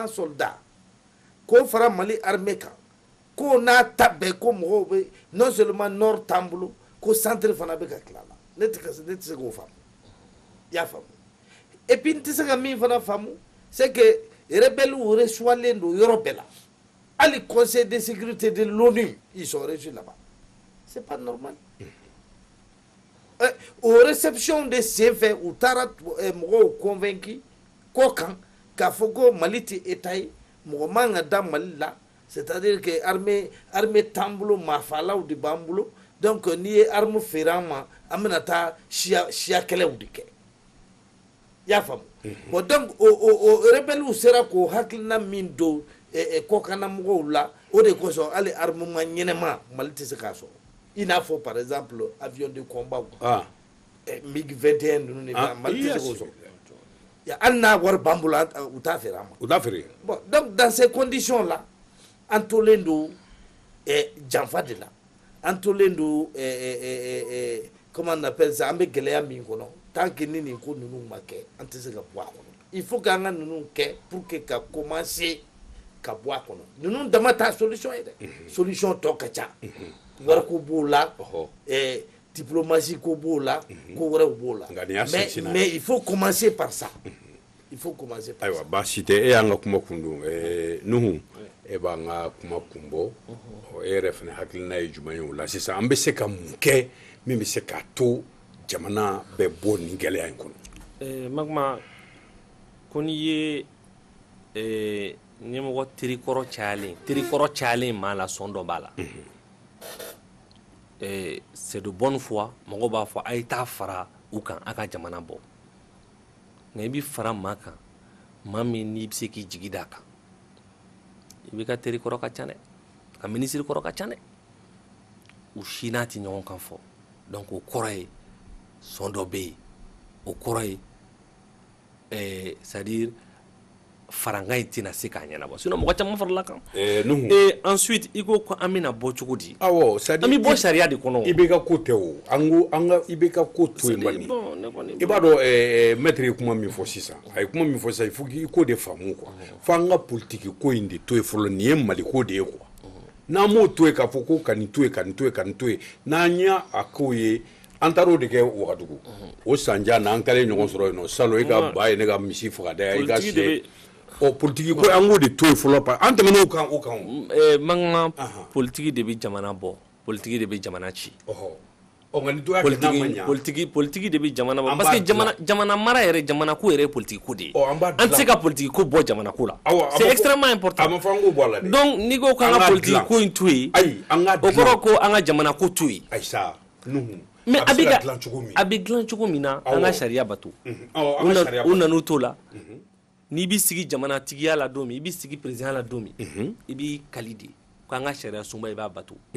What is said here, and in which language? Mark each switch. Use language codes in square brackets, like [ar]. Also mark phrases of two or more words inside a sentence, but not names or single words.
[bm] soldats k'o fara Mali armée kan k'o n'a ta bɛɛ ko mɔgɔw bɛ [fr] non seulement [bm] nord t'an bolo ko centre fana bɛ ka tila la ne tɛ se k'o faamu i y'a faamu [fr] et puis [bm] n tɛ se ka min fana faamu [fr] c'est que rebelles [bm] reçoilen don yɔrɔ bɛɛ la hali [fr] conseil de sécurité de l'ONU ils sont reçus là-bas c'est pas normal [bm] o réception de sen fɛ u taara mɔgɔw convaincu ko kan k'a fɔ ko Mali tɛ état ye mɔgɔ man ka da Mali la [fr] c'est-à-dire que armée [bm] t'an bolo maafalaw de b'an bolo donc n'i ye arme feere an ma an bɛna taa siya kɛlɛw de kɛ i y'a faamu [fr] bon donc [bm] o rebelles sera k'o hakilina min don kɔkanna mɔgɔw la o de kosɔn hali armement ɲɛnɛma Mali tɛ se k'a sɔrɔ i n'a fɔ [fr] par exemple avion de combat MiG 21 [bm] ninnu de bɛ Mali tɛ se k'o sɔrɔ hali n'a wari b'an bolo u t'a feere an ma u t'a feere [fr] bon donc dans ces conditions là [bm] an tolen don janfa de la an tolen don [fr] comment on appelle ça [bm] an bɛ gɛlɛya min kɔnɔ [fr] tant que [bm] ni nin ko ninnu ma kɛ an tɛ se ka bɔ a kɔnɔ [fr] il faut que [bm] an ka ninnu kɛ [fr] pour que [bm] ka commencer ka bɔ a kɔnɔ ninnu dama ta solution ye dɛ solution tɔ ka ca wariko b'o la diplomatie ko b'o la ko wɛrɛw b'o la [fr] mais il faut commencer par ça il faut commencer par ça. [bm] Ayiwa baasi tɛ e y'an ka kuma kun don Nuhu e b'an ka kuma kun bɔ e yɛrɛ fana hakilina ye jumɛn ye o la sisan an bɛ se ka mun kɛ min bɛ se k'a to jamana bɛ bɔ nin gɛlɛya in kɔnɔ. Magma ko n'i ye ɲɛmɔgɔ terikɔrɔ cayalen maa la sɔn dɔ b'a la [fr] c'est de bonne foi [bm] mɔgɔw b'a fɔ a ye taa fara u kan a ka jamana bɔ nka i bɛ fara maa kan maa min n'i bɛ se k'i jigi d'a kan i b'i ka terikɔrɔ ka ca dɛ ka minisiri kɔrɔ ka ca dɛ u si n'a tɛ ɲɔgɔn kan fɔ donc o kɔrɔ ye sɔn dɔ bɛ yen o kɔrɔ ye [fr] c'est-à-dire [bm] faranga in tɛna se k'a ɲɛnabɔ sinon mɔgɔ caman farala kan. Nuhu ensuite i ko an bɛna bɔ cogo di. [fr] Awɔ c'est à dire [bm] an bɛ bɔ sariya de kɔnɔ. i bɛ ka ko tɛ o an ka i bɛ ka ko to yen bani i b'a dɔn maître ye kuma min fɔ sisan a ye kuma min fɔ sisan [fr] il faut que [bm] i ko de faamu quoi fo an ka politique ko in de to yen fɔlɔ nin ye Mali ko de ye quoi n'an m'o to yen k'a fɔ ko ka nin to yen ka nin to yen ka nin to yen n'an y'a ko ye an taara o de kɛ Wagadugu o sanja n'an kɛlen ɲɔgɔn sɔrɔ yen nɔ salon i ka ba ye ne ka misi faga dɛ i ka sɛ politique ko an k'o de to yen fɔlɔ pa an tɛmɛna o kan mankan politique de bɛ jamana bɔ politique de bɛ jamana ci nka ni dɔ y'a kɛ n'a ma ɲa politique de bɛ jamana bɔ [fr] parce que [bm] jamana mara yɛrɛ jamana ko yɛrɛ ye politique ko de ye an tɛ se ka politique ko bɔ jamana ko la [fr] c'est extrêmement important [bm] a ma fɔ an k'o bɔ a la dɛ donc n'i ko k'an ka politique ko in to yen o kɔrɔ ko an ka jamana ko to yen ayi sa Nuhu mais a bɛ dilan cogo min na an ka sariya bato u nan'u t'o la n'i b'i sigi jamanatigiya la don min i b'i sigi président la don min i b'i kali de ko an ka sariya sunba i b'a bato